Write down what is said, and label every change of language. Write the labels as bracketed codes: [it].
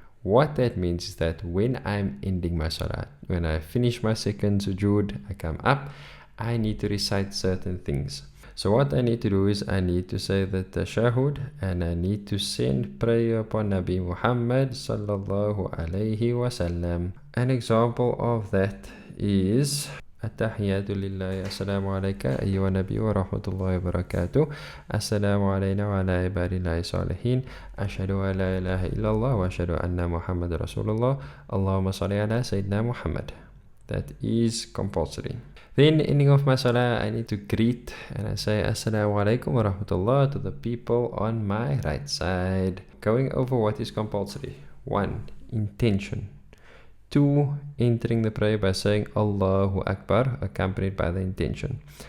[en] What that means is that when I'm ending my salah, when I finish my second sujood, I come up, I need to recite certain things. So what I need to do is I need to say the tashahud and I need to send prayer upon Nabi Muhammad sallallahu alayhi wasallam. An example of that is [ar] التحيات لله السلام عليك أيها النبي ورحمة الله وبركاته السلام علينا وعلى عباد الله الصالحين أشهد أن لا إله إلا الله وأشهد أن محمد رسول الله اللهم صل على سيدنا محمد. [en] That is compulsory. Then ending of my salah, I need to greet and I say [ar] Assalamu alaikum wa rahmatullah [en] to the people on my right side. Going over what is compulsory. 1. Intention. 2. Entering the prayer by saying Allahu Akbar accompanied by the intention.